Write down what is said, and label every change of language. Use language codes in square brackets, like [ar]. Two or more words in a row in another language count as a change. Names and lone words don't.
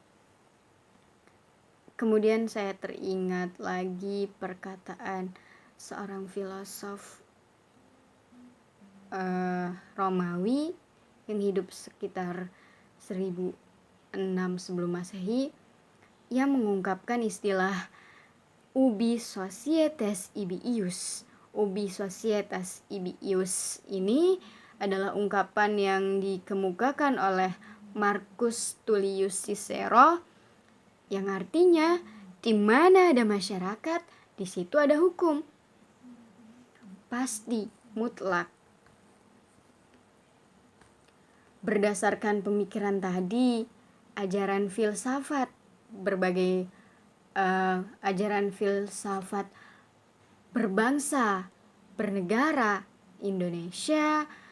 [id] Kemudian saya teringat lagi perkataan seorang filosof Romawi yang hidup sekitar 1006 sebelum Masehi, yang mengungkapkan istilah [la] ubi societas ibi-ius. Ubi societas ibi-ius [id] ini adalah ungkapan yang dikemukakan oleh Marcus Tullius Cicero, yang artinya di mana ada masyarakat, di situ ada hukum. Pasti, mutlak. Berdasarkan pemikiran tadi, ajaran filsafat, berbagai ajaran filsafat berbangsa, bernegara, Indonesia